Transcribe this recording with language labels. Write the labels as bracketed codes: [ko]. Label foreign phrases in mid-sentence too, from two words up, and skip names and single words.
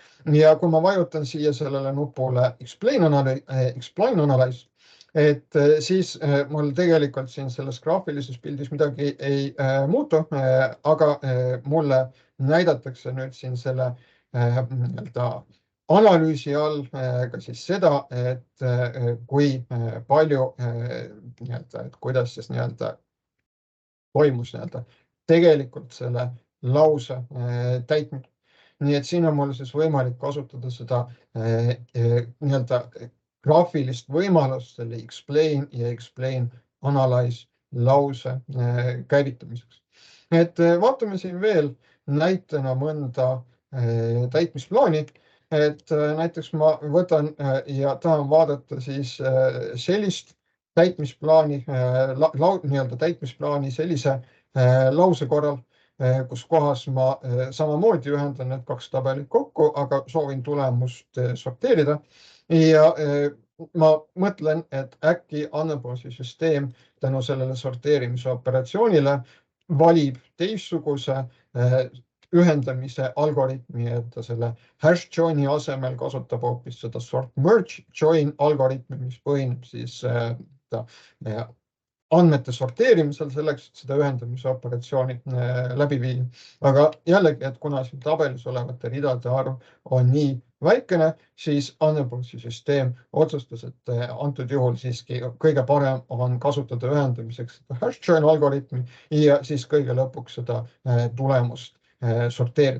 [et] Ja kui ma vajutan siia sellele nupule [en] Explain Analyze, [et] et siis mul tegelikult siin selles graafilises pildis midagi ei muutu, aga mulle näidatakse nüüd siin selle analüüsi all ka siis seda, et kui palju, et kuidas siis toimus tegelikult selle lause täitmine. Nii et siin on mul siis võimalik kasutada seda graafilist võimalust selle explain ja [en] explain analyze [et] lause käivitamiseks. Et vaatame siin veel näitena mõnda täitmisplaani, et näiteks ma võtan ja tahan vaadata siis sellist täitmisplaani, täitmisplaani sellise lause korral, kus kohas ma samamoodi ühendan need kaks tabelit kokku, aga soovin tulemust sorteerida. Ja ma mõtlen, et äkki andmebaasi süsteem tänu sellele sorteerimise operatsioonile valib teistsuguse ühendamise algoritmi, et ta selle [en] hash join'i [et] asemel kasutab hoopis seda [en] sort merge join [et] algoritmi, mis põhineb siis andmete sorteerimisel selleks, et seda ühendamise operatsiooni läbi viia. Aga jällegi, et kuna siin tabelis olevate ridade arv on nii väikene, siis andmebaasi süsteem otsustas, et antud juhul siiski kõige parem on kasutada ühendamiseks [en] hash join [et] algoritmi ja siis kõige lõpuks seda tulemust sorteerida.